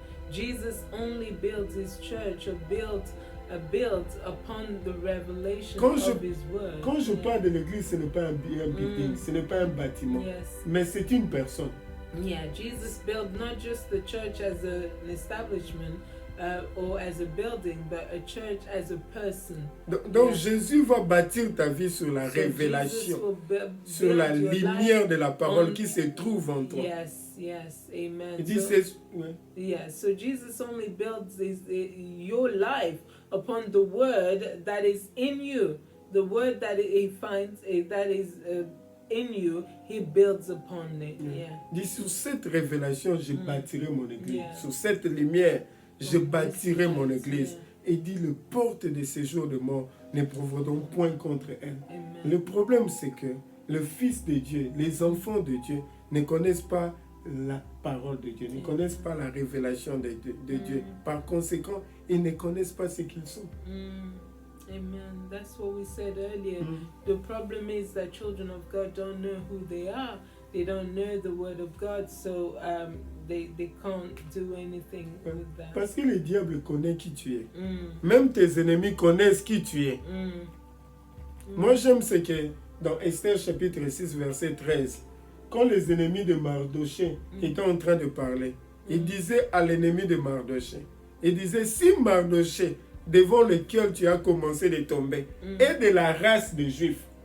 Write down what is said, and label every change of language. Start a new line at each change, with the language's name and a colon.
English: Jesus only builds his church, built upon the revelation of his word.
French: Quand je parle de l'église, ce n'est pas un building, ce n'est pas un bâtiment, mais c'est une personne.
English: Yeah, Jesus built not just the church as an establishment or as a building, but a church as a person.
French: Donc Jésus va bâtir ta vie sur la révélation, sur la lumière de la parole qui se trouve en toi.
English: Yes, amen.
French: Il dit,
English: so Jesus only builds your life upon the word that is in you, the word that he finds that is in you, he builds upon it.
French: Dit, sur cette révélation, je bâtirai mon église. Sur cette lumière, je bâtirai mon église. Et dit, les portes de ces jours de mort ne prévaudront point contre elle. Le problème, c'est que le Fils de Dieu, les enfants de Dieu, ne connaissent pas la parole de Dieu, ne connaissent pas la révélation de Dieu. Par conséquent, ils ne connaissent pas ce qu'ils sont. Amen.
English: That's what we said earlier. The problem is that children of God don't know who they are. They don't know the word of God, so they can't do anything with that.
French: Parce que le diable connaît qui tu es. Même tes ennemis connaissent qui tu es. Moi, j'aime ce que dans Esther chapitre 6, verset 13, quand les ennemis de Mardoché étaient en train de parler, ils disaient à l'ennemi de Mardoché, ils disaient, si Mardoché, devant lequel tu as commencé de tomber, est de la race des Juifs.